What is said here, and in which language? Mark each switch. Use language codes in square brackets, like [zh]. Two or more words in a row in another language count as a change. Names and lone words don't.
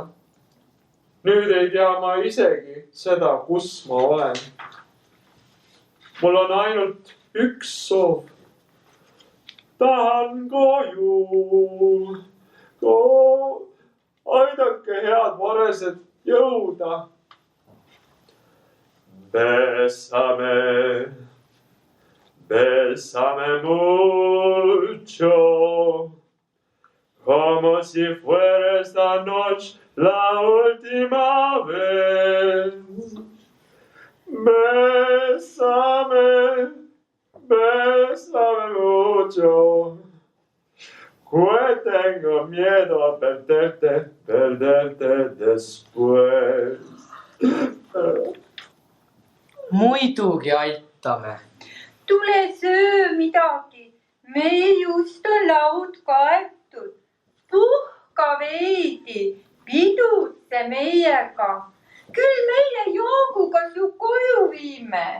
[et] Nüüd ei tea ma isegi seda, kus ma olen. Mul on ainult üks soov. Tahan koju. Aidake head varesed jõuda. [es] Bésame mucho, como si fuera esta noche la última vez. Bésame mucho, que tengo miedo a perderte después. [et] Muidugi aitame. Tule söö midagi. Meil just on laud kaetud. Puhka veidi. Pidutse meiega. Küll meie jooguga su koju viime.